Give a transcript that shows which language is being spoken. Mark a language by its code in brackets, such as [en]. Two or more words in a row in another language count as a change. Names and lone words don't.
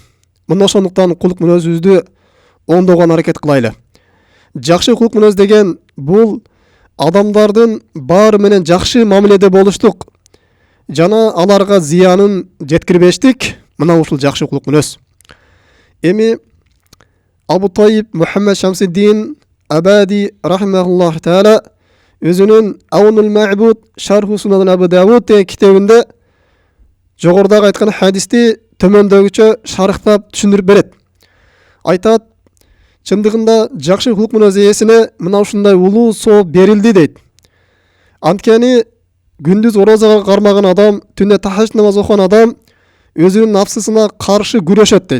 [ky] Мына ошондуктан кулук мүнөзүбүздү оңдогон аракет кылайлы. Жакшы кулук мүнөз деген бул адамдардын баары менен жакшы мамиледе болуштук жана аларга зыянын жеткирбештик. Мына ушул жакшы кулук мүнөз. Эми Абу Тайиб Мухаммад Шамсиддин Абади [ar] رحمه الله تعالى [ky] өзүнүн Аунул Ма'буд Шарху Сунан Абу Дауд деген китебинде жогорудагы айткан хадисти төмөндөгүчө шарыктап түшүндүрүп берет. Айтат: чындыгында жакшы кулук мүнөз ээсине мына ушундай улуу соо берилди дейт. Анткени күндүз орозого кармаган адам, түндө тахажжуд намаз окуган адам өзүнүн нафсысына каршы күрөшөт дейт.